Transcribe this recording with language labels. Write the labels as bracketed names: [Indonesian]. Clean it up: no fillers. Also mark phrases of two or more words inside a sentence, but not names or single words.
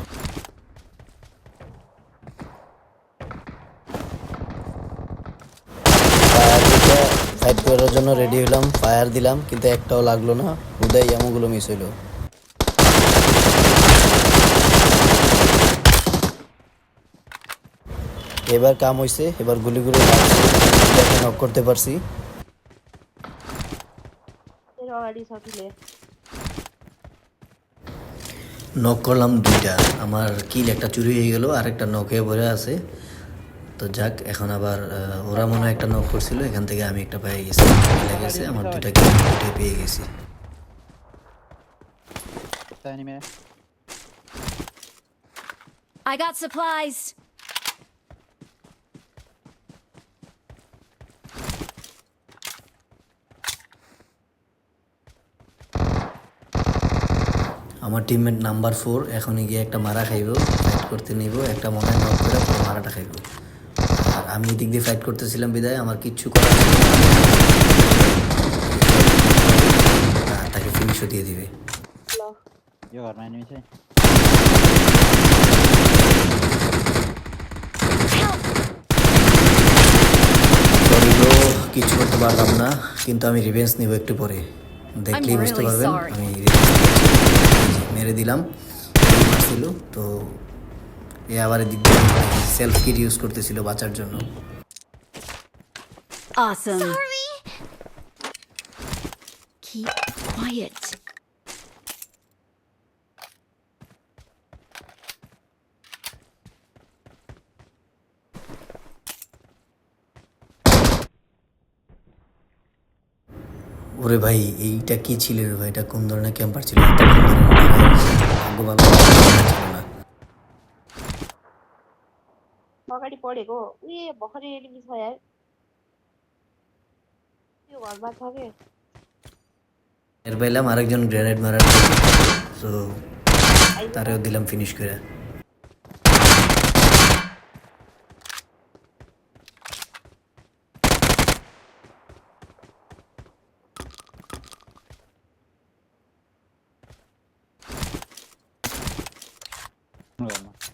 [Bangla] ফাইট করার জন্য রেডি হলাম, ফায়ার দিলাম কিন্তু একটাও লাগলো না। হুদাই এমনগুলো মিস হইলো। এবার কাম হইছে, এবার গুলি নক করতে পারছি। [Hindi] तेरा गाड़ी साथ ले। [Bangla] নক করলাম দুইটা, আমার কিল একটা চুরি হয়ে গেল আর একটা নক হয়ে পড়ে আছে। তো যাক, এখন আবার ওরা মনে হয় একটা নক করছিল, এখান থেকে আমি একটা পেয়ে গেছি। চলে গেছে আমার দুইটা কিল, দুইটাই পেয়ে গেছি। ثاني में [English] I got supplies. [Bangla] আমার [English] teammate number [Bangla] 4 এখনই গিয়ে একটা মারা খাইব, ফাইট করতে নিব, একটা মনে হয় নক করে পুরো মারাটা খাইব। আর আমি এদিক দিয়ে ফাইট করতেছিলাম বিদায় আমার কিচ্ছু করার ছিল না। তাকে ফিনিশও দিয়ে দিবে। [Nepali] यो घरमा एनिमी छ [Bangla] সরি ব্রো, কিছু করতে পারলাম না, কিন্তু আমি রিভেঞ্জ নিব একটু পরে, দেখলেই বুঝতে [English] really [Bangla] পারবেন। [English] sorry. [Bangla] আমি মেরে দিলাম, মারছিল তো। এ আবার এদিক দিয়ে [English] self kit use [Bangla] করতেছিল বাঁচার জন্য। [English] Awesome. Sorry. Keep quiet. [Bangla] ওরে ভাই, এইটা কি ছিল রে ভাই? এটা কোন ধরনের ক্যাম্পার ছিল? এটা কোন ধরনের ভাগ্যবান ছিল না। [Nepali] अगाडि पढेको उयो भर्खरै एनिमी छ यार त्यो घरमा छ के [Bangla] এর পাইলাম আরেকজন গ্রেনেড মারার, তো তারেও দিলাম ফিনিশ করে। [Nepali] घरमा